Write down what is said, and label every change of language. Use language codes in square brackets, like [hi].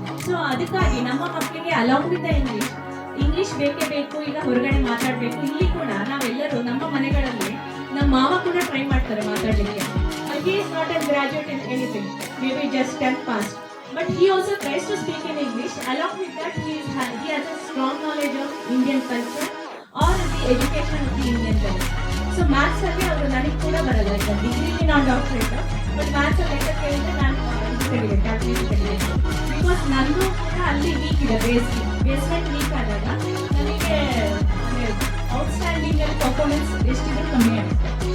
[kn] So ಅದಕ್ಕಾಗಿ ನಮ್ಮ ಮಕ್ಕಳಿಗೆ [en] along with English [kn] ಬೇಕೇ ಬೇಕು. ಈಗ ಹೊರಗಡೆ ಮಾತಾಡಬೇಕು, ಇಲ್ಲಿ ಕೂಡ ನಾವೆಲ್ಲರೂ ನಮ್ಮ ಮನೆಗಳಲ್ಲಿ ನಮ್ಮ ಮಾವ ಕೂಡ ಟ್ರೈ ಮಾಡ್ತಾರೆ ಮಾತಾಡಲಿಕ್ಕೆ. [en] He is not a graduate in anything, maybe just 10th pass, but he also tries to speak in English. Along with that, he has a strong knowledge of Indian culture or the education of the Indian culture. [kn] So maths ಅಲ್ಲಿ ಅವರು ನನಗೆ ಕೂಡ ಬರಲ್ಲ, ಈಗ ಡಿಗ್ರಿಲಿ ನಾನು doctorate, but maths ಅಲ್ಲಿ ಲೆಕ್ಕ ಕೇಳಿದ್ರೆ ನಾನು ಕ್ಯಾಲ್ಕುಲೇಟ್ ತೆಗಿಬೇಕು. ಬಿಕಾಸ್ ನಂದು ಕೂಡ ಅಲ್ಲಿ ವೀಕ್ ಇದೆ, ಬೇಸ್ಮೆಂಟ್ ವೀಕ್ ಆದಾಗ ನನಗೆ ಔಟ್ಸ್ಟ್ಯಾಂಡಿಂಗ್ ಅಲ್ಲಿ ಪರ್ಫಾರ್ಮೆನ್ಸ್ ಎಷ್ಟಿದ್ರು ಕಮ್ಮಿ ಆಗುತ್ತೆ.